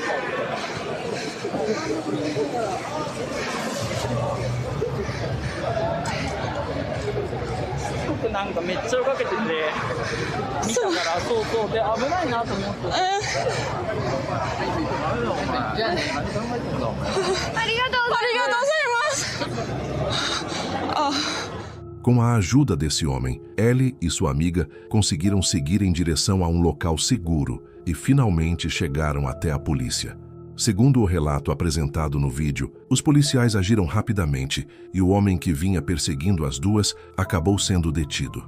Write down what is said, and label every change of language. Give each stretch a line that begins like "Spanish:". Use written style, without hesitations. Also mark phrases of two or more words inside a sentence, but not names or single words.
Japanese: なんかめっちゃ追いかけてて、見たからそうそうで危ないなと思って。じゃあね。ありがとうございます。
Portuguese: Com a ajuda desse homem, Ellie e sua amiga conseguiram seguir em direção a um local seguro e finalmente chegaram até a polícia. Segundo o relato apresentado no vídeo, os policiais agiram rapidamente e o homem que vinha perseguindo as duas acabou sendo detido.